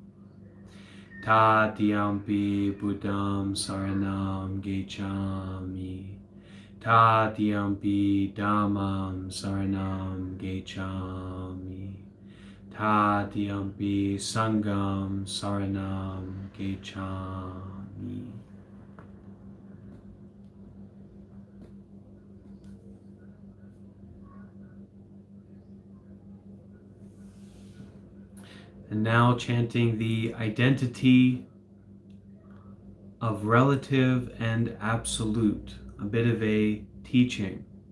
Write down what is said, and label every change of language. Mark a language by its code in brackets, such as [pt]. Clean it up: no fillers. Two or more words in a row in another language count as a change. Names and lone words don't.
[pi] Tatiyampi Buddham saranam gacchami. Tatiyampi Dhammam saranam gacchami. Tatiyampi Sangham saranam gacchami. [en] And now chanting the identity of relative and absolute, a bit of a teaching.